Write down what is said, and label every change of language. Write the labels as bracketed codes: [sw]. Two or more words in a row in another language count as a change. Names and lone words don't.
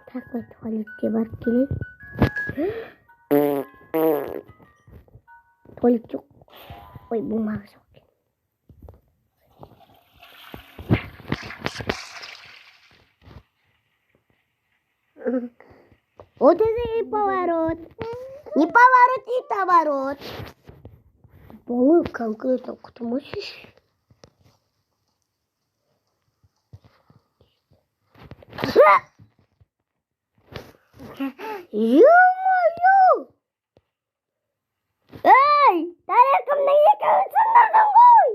[kk] Ой, туалетке барып келейін. Туалет жоқ. Ой, бумага жоқ. [ru] Вот это и поворот. Не поворот, не поворот. Полы конкретно кто мочишь? Ё-моё! [kk] Эй, тарелкамда екеуісін ғой!